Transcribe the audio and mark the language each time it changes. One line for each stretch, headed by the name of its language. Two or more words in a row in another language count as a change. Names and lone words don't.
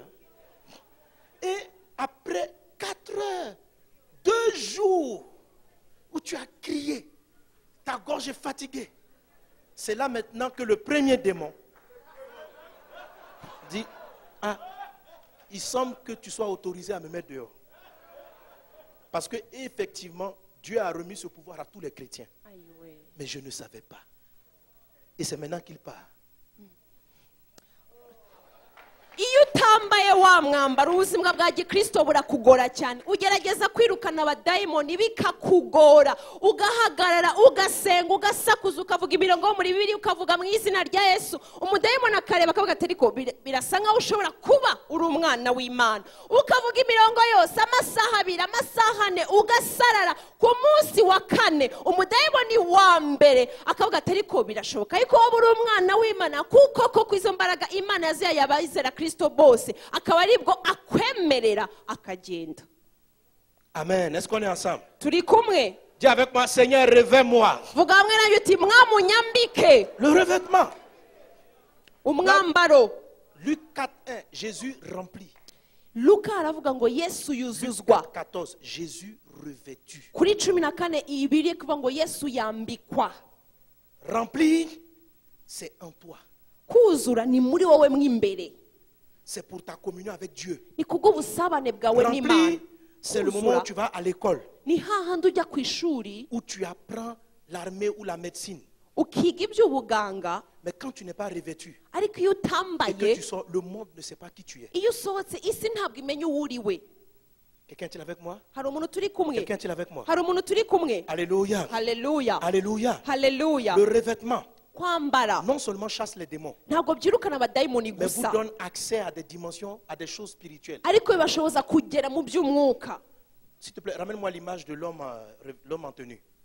French: Et après 4 heures, 2 jours où tu as crié, ta gorge est fatiguée, c'est là maintenant que le premier démon dit, ah, il semble que tu sois autorisé à me mettre dehors. Parce que effectivement, Dieu a remis ce pouvoir à tous les chrétiens. Mais je ne savais pas. Et c'est maintenant qu'il part.
Kinyarwanda: iyo utambaye wa mwambaro ubuzima bwa gikristo burakugora cyane. Ugerageza kwirukana abadayimoni bikakugora, ugahagarara ugasenga ugasakuza ukavuga imirongo muri Bibiliya ukavuga mu izina rya Yesu. Umudayimoni akareba akavuga ati ariko birasa nkaho ushobora kuba uri umwana w'Imana. Ukavuga imirongo yose amasaha 2 amasaha 4 ugasarara. Ku munsi wa 4 umudayimoni wa mbere akavuga ati ariko birashoboka ariko wowe uri umwana w'Imana kuko koko izo mbaraga Imana yazihaye abizera Kristo bose akaba aribwo akwemerera akagenda. Amen.
French: Est-ce qu'on est ensemble?
Kinyarwanda: Turi kumwe.
French: Dis avec moi, Seigneur, revêt-moi.
Kinyarwanda: Vuga hamwe na yuti mwamunyambike.
French: Le revêtement.
Kinyarwanda: Umwambaro.
French: Luc 4:1, Jésus remplit.
Kinyarwanda: Luka aravuga ngo Yesu yuzuzwa.
French: 14, Jésus revêtu.
Kinyarwanda: Kuri 14 ibiri kuvuga ngo Yesu yambikwa.
French: Remplir, c'est en toi.
Kinyarwanda: Kuzura ni muri wowe mwimbere.
French: C'est pour ta communion avec Dieu.
Kinyarwanda: Ni kubwo busabane bwawe n'Imana.
French: C'est le moment où tu vas à l'école.
Kinyarwanda: Ni hahandi ujya ku ishuri.
French: Où tu apprends l'armée ou la médecine.
Kinyarwanda: Ukiga iby'ubuganga.
French: Mais quand tu n'es pas revêtu,
Kinyarwanda: ariko iyo utambaye,
French: et que tu sors, le monde ne sait pas qui tu es.
Kinyarwanda: Iyo usohotse isi ntabwo imenya uwo uriwe.
French: Quelqu'un est-il avec moi? Quelqu'un est-il avec moi? Alléluia. Alléluia. Alléluia. Alléluia. Le revêtement non seulement chasse les démons, mais vous donne accès à des dimensions, à des choses spirituelles. S'il te plaît, ramène-moi l'image de l'homme en tenue.